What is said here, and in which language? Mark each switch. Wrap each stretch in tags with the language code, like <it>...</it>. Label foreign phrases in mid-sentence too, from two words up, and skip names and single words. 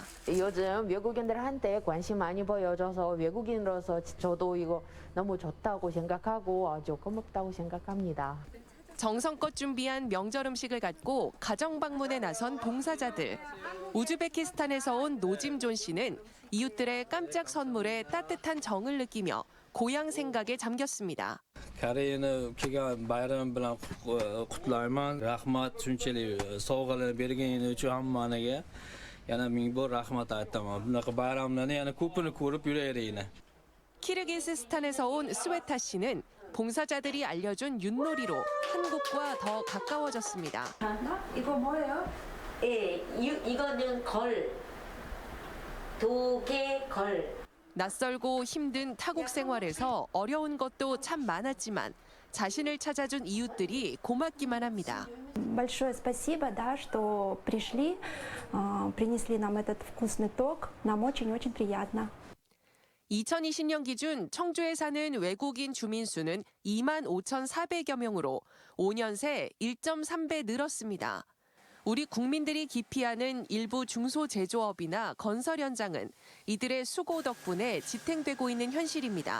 <ko>요즘 외국인들한테 관심 많이 보여줘서 외국인으로서 저도 이거 너무 좋다고 생각하고 아주 고맙다고 생각합니다. 정성껏 준비한 명절 음식을 갖고 가정 방문에 나선 봉사자들. 우즈베키스탄에서 온 노짐존 씨는 이웃들의 깜짝 선물에 따뜻한 정을 느끼며 고향 생각에 잠겼습니다.</ko> <uz>Karayeni kelgan bayram bilan qutlayman. Rahmat shunchalik sovg'alar berganing uchun hammaga yana ming bor rahmat aytaman. Bunaqa bayramlarni yana ko'pini ko'rib yuraylik.</uz> <ko>키르기스스탄에서 온 스웨타 씨는 봉사자들이 알려준 윷놀이로 한국과 더 가까워졌습니다. 이거 뭐예요? 이거는 걸. 도개 걸. 낯설고 힘든 타국 생활에서 어려운 것도 참 많았지만 자신을 찾아준 이웃들이 고맙기만 합니다.</ko> <ru>Большое спасибо, да, что пришли, принесли нам этот вкусный ток. Нам очень-очень приятно.</ru> <ko>2020년 기준 청주에 사는 외국인 주민 수는 25,400여 명으로 5년 새 1.3배 늘었습니다. 우리 국민들이 기피하는 일부 중소제조업이나 건설 현장은 이들의 수고 덕분에 지탱되고 있는 현실입니다.</ko>